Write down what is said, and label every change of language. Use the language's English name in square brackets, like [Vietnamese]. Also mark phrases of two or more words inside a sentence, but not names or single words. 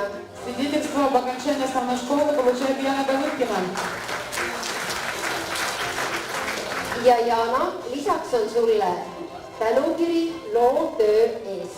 [Russian] Свидетельство об окончании основной школы получает Яна Давыдкина. [Estonian] Ja Jana, lisaks on sulle tänukiri loovtöö eest.